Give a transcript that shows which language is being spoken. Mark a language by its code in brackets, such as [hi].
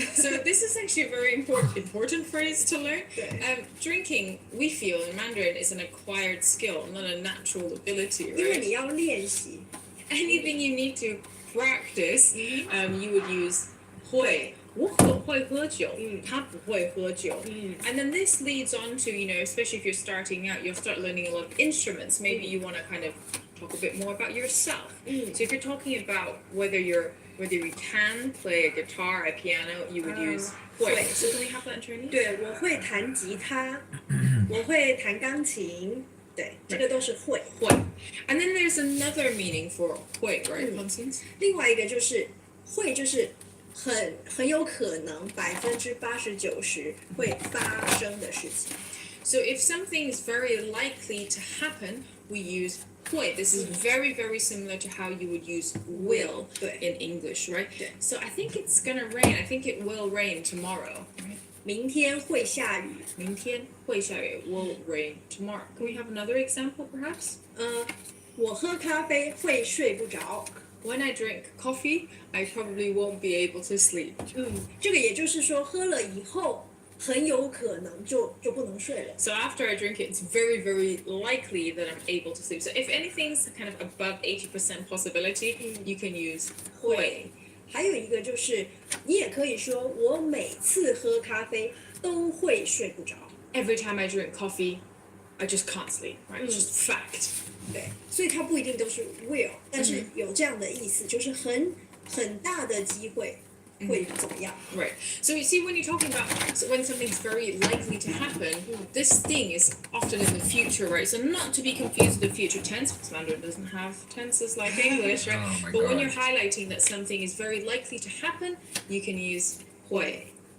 [en] So this is actually a very important phrase to learn. Drinking, we feel in Mandarin, is an acquired skill, not a natural ability, [zh] 因为 [en] right? [zh] 你要练习 [en] Anything you need to practice, you would use 会。 [zh] 我很会喝酒，他不会喝酒。 [en] And then this leads on to, especially if you're starting out, you'll start learning a lot of instruments. Maybe you want to kind of talk a bit more about yourself. So if you're talking about whether you can play a guitar, a piano, you would use 会. So can we have that in Chinese? [zh] 对，我会弹吉他，我会弹钢琴，对，这个都是会。会. [en] And then there's another meaning for 会, right, Constance? [zh] 另外一个就是会，就是很有可能80%-90%会发生的事情。 [en] So if something is very likely to happen, we use 会. This is very, very similar to how you would use will in English, right? So I think it's gonna rain. I think it will rain tomorrow. Right? [zh] 明天会下雨。明天会下雨 [en] will rain tomorrow. Can we have another example, perhaps? [zh] 我喝咖啡会睡不着。 [en] When I drink coffee, I probably won't be able to sleep. [zh] 这个也就是说，喝了以后很有可能就不能睡了。 [en] So after I drink it, it's very, very likely that I'm able to sleep. So if anything's kind of above 80% possibility, you can use 会. [zh] 还有一个就是，你也可以说，我每次喝咖啡都会睡不着。 [en] Every time I drink coffee, I just can't sleep. Right? It's just fact. [zh] 对，所以它不一定都是 will， 但是有这样的意思，就是很大的机会会怎么样。 [en] Right. So you see, when you're talking about when something's very likely to happen, this thing is often in the future, right? So not to be confused with the future tense, because Mandarin doesn't have tenses like English, right? Oh my but when God. you're highlighting that something is very likely to happen, you can use 会.